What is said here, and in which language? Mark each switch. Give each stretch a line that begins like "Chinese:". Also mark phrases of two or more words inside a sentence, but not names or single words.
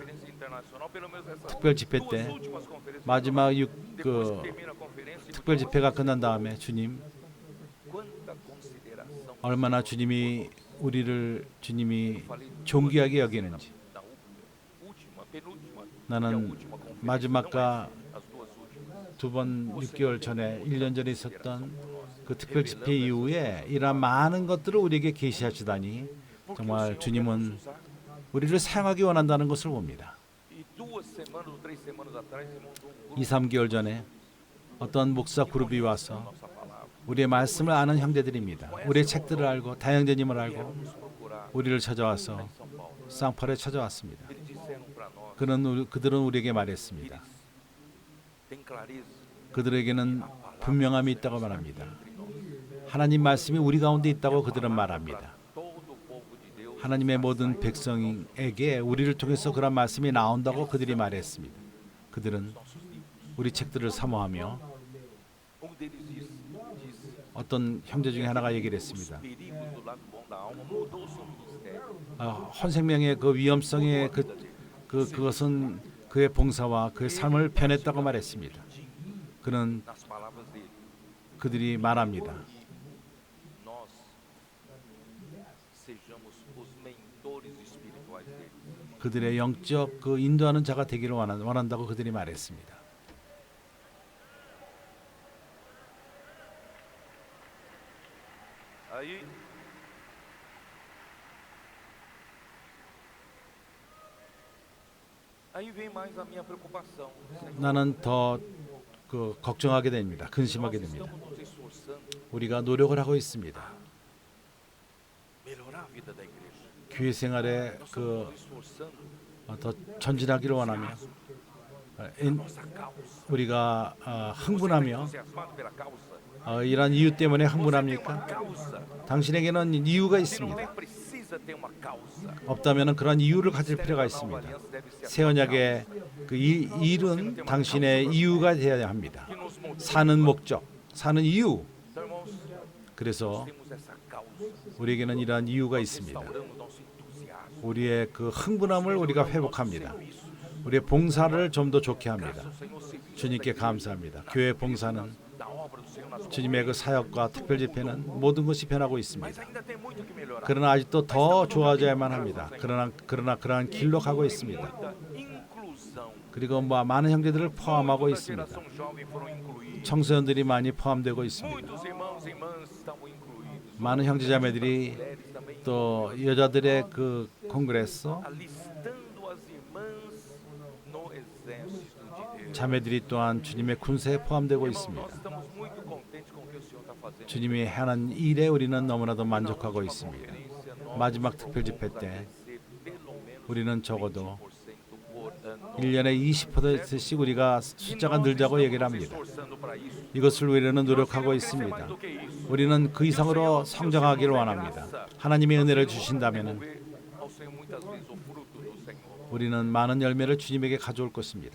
Korean: 특별 집회 때 마지막 특별 집회가 끝난 다음에 주님 얼마나 주님이 우리를 존귀하게 여기는지, 나는 마지막과 2번 6개월 전에 1년 전에 있었던 그 특별 집회 이후에 이러한 많은 것들을 우리에게 계시하시다니
Portuguese: Porque
Korean: 정말
Portuguese: o Senhor quer
Korean: 주님은
Portuguese: nos usar.
Korean: 우리를 사용하기 원한다는 것을 봅니다.
Portuguese: E 2 semanas ou 3 semanas atrás, se montou um
Korean: 2,
Portuguese: grupo
Korean: 3개월 전에 어떤 목사 그룹이 와서
Portuguese: nossa palavra.
Korean: 우리의 말씀을 아는 형제들입니다. 우리의 책들을 알고 다형제님을 알고
Portuguese: Nos procurar
Korean: 우리를 찾아와서
Portuguese: em São Paulo.
Korean: 쌍팔에 찾아왔습니다.
Portuguese: Eles disseram para nós,
Korean: 그들은 우리에게 말했습니다.
Portuguese: tem clareza.
Korean: 그들에게는 분명함이 있다고 말합니다. 하나님 말씀이 우리 가운데 있다고 그들은 말합니다.
Portuguese: Todo o povo de Deus
Korean: 하나님의 모든 백성에게 우리를 통해서 그런 말씀이 나온다고 그들이 말했습니다. 그들은 우리 책들을 사모하며
Portuguese: um deles disse
Korean: 어떤 형제 중에 하나가 얘기를 했습니다.
Portuguese: perigos do lado bom da alma mudou o seu ministério.
Korean: 헌생명의 그 위험성의 그것은 그의 봉사와 그의 삶을 변했다고 말했습니다. 그는
Portuguese: Nas palavras dele,
Korean: 그들이 말합니다.
Portuguese: nós sejamos os mentores espirituais deles.
Korean: 그들의 영적 그 인도하는 자가 되기를 원한다고 그들이 말했습니다.
Portuguese: Aí vem mais a minha preocupação. Senhor,
Korean: 나는 더 걱정하게 됩니다. 근심하게
Portuguese: nós
Korean: 됩니다.
Portuguese: estamos nos esforçando
Korean: 우리가 노력을 하고 있습니다.
Portuguese: melhorar a vida da igreja.
Korean: 교회 생활에
Portuguese: Nós estamos nos esforçando
Korean: 더 전진하기를 원하며
Portuguese: nossa causa.
Korean: 우리가
Portuguese: Você está
Korean: 흥분하며
Portuguese: entusiasmado pela causa?
Korean: 이런 이유 때문에
Portuguese: Você tem uma
Korean: 흥분합니까?
Portuguese: causa.
Korean: 당신에게는 이유가
Portuguese: Se não
Korean: 있습니다.
Portuguese: tem, precisa ter uma causa.
Korean: 없다면 그런 이유를 가질 필요가 있습니다. 새 언약의 그 일은 당신의 이유가 되어야 합니다.
Portuguese: Que nos motiva.
Korean: 사는 목적, 사는 이유.
Portuguese: Então, irmãos,
Korean: 그래서
Portuguese: temos essa causa.
Korean: 우리에게는 이러한 이유가 있습니다.
Portuguese: Restauramos nosso entusiasmo.
Korean: 우리의 그 흥분함을 우리가 회복합니다. 우리의 봉사를 좀 더 좋게 합니다.
Portuguese: Senhor, serviço
Korean: 주님께 감사합니다. 교회 봉사는
Portuguese: da obra do Senhor nas
Korean: 주님의 그 사역과 특별 집회는 모든 것이 변하고
Portuguese: Mas
Korean: 있습니다.
Portuguese: ainda tem muito que melhorar.
Korean: 그러나 아직도 더 좋아져야만 합니다. 그러나 그러한 길로 가고 있습니다.
Portuguese: Muita inclusão.
Korean: 그리고 많은 형제들을 포함하고
Portuguese: Toda a
Korean: 있습니다.
Portuguese: geração jovem foram incluídos.
Korean: 청소년들이 많이 포함되고 있습니다.
Portuguese: Muitos irmãos e irmãs estavam incluídos.
Korean: 많은 형제자매들이
Portuguese: Mulheres também.
Korean: 또 여자들의 그 콩그레스
Portuguese: Alistando as irmãs no exército de Deus.
Korean: 자매들이 또한 주님의 군세에 포함되고
Portuguese: Irmão,
Korean: 있습니다.
Portuguese: nós estamos muito contentes com o que o Senhor está fazendo.
Korean: 주님이 하는 일에 우리는 너무나도 만족하고
Portuguese: Na
Korean: 있습니다.
Portuguese: conferência, nós
Korean: 마지막 특별 집회
Portuguese: vamos
Korean: 때
Portuguese: agradecer pelo menos
Korean: 우리는 적어도
Portuguese: 20% por ano.
Korean: 1년에 20%씩 우리가 숫자가 늘자고 얘기를 합니다. 이것을 위해서는 노력하고 있습니다. 우리는 그 이상으로 성장하기를 원합니다. 하나님의 은혜를 주신다면 우리는 많은 열매를 주님에게 가져올 것입니다.